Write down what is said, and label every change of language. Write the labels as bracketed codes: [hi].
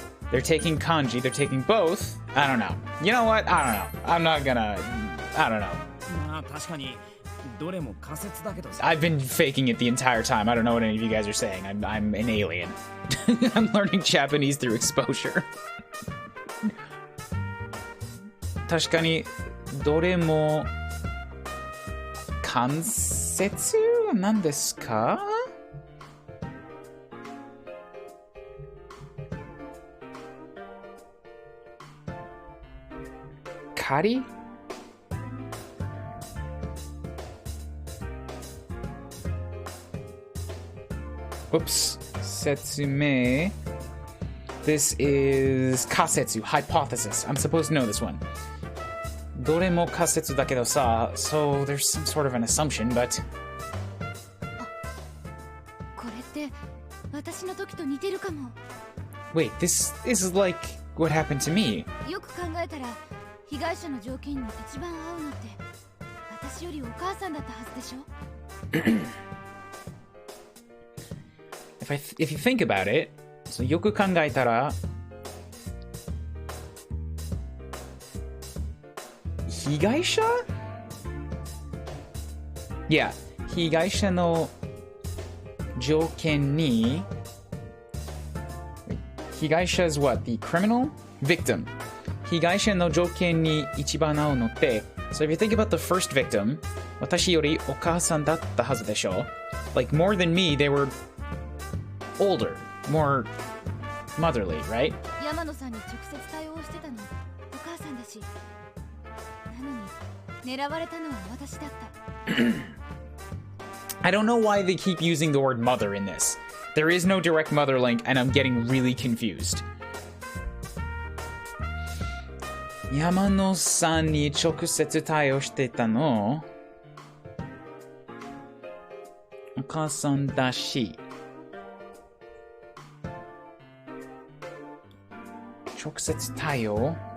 [en] They're taking kanji. They're taking both. I don't know. You know what? I don't know. I'm not gonna... I don't know. [ja] まあ確かにどれも仮説だけどさ。 [en] I've been faking it the entire time. I don't know what any of you guys are saying. I'm an alien. I'm learning Japanese through exposure. [ja] 確かにどれも関節は何ですか? Kari? [en] Whoops. Setsume. This is kasetsu, hypothesis. I'm supposed to know this one. [ja] Doremo kasetsu dakedo sa, [en] so there's some sort of an assumption, but... [ja] これって私の時と似てるかも。 [en] Wait, this is like what happened to me. [ja] よく考えたら被害者の条件に一番合うのって私よりお母さんだったはずでしょ? [en] If you think about it, so [ja] よく考えたら被害者? [en] Yeah, [ja] 被害者の条件に被害者 [en] is what? The criminal? Victim. [ja] 被害者の条件に一番合うのって [en] So if you think about the first victim, [ja] 私よりお母さんだったはずでしょ? [en] Like more than me, they were older, more motherly, right? [ja] 山野さんに直接対応してたのお母さんだし、なのに狙われたのは私だった。 [en] I don't know why they keep using the word mother in this. There is no direct mother link, and I'm getting really confused. [ja] 山野さんに直接対応してたのお母さんだし直接対応